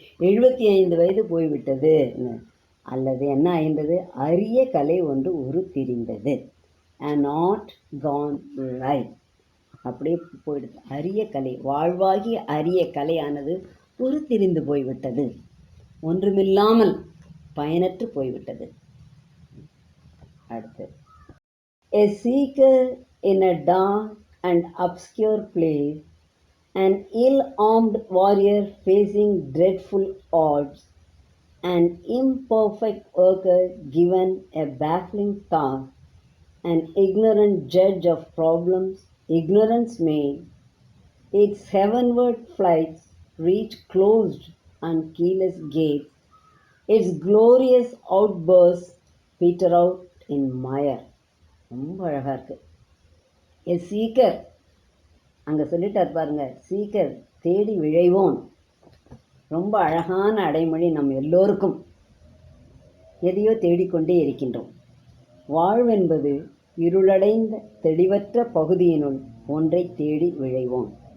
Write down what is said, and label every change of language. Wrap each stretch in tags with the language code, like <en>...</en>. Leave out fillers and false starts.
<ta>75 வயது போய்விட்டது. அல்லது என்ன ஆகின்றது, அரிய கலை ஒன்று உருத்திரிந்தது.</ta> <en>Not gone life. அப்படியே போயிடுது.</en> <ta>அரிய கலை, வாழ்வாகி அரிய கலையானது உருத்திரிந்து போய்விட்டது, ஒன்றுமில்லாமல் பயனற்று போய்விட்டது.</ta> <en>அடுத்து, a seeker in a dark and obscure place, an ill-armed warrior facing dreadful odds, an imperfect worker given a baffling task, an ignorant judge of problems ignorance made, its heavenward flights reach closed and keyless gates, its glorious outbursts peter out in mire.</en> <ta>ரொம்ப அழகாக இருக்குது.</ta> <en>a seeker,</en> <ta>அங்கே சொல்லிட்டார் பாருங்க, seeker தேடி விழைவோன். ரொம்ப அழகான அடைமொழி. நம் எல்லோருக்கும் எதையோ தேடிக்கொண்டே இருக்கின்றோம். வாழ்வென்பது இருளடைந்த தெளிவற்ற பகுதியினுள் ஒன்றை தேடி விழைவோம்.</ta>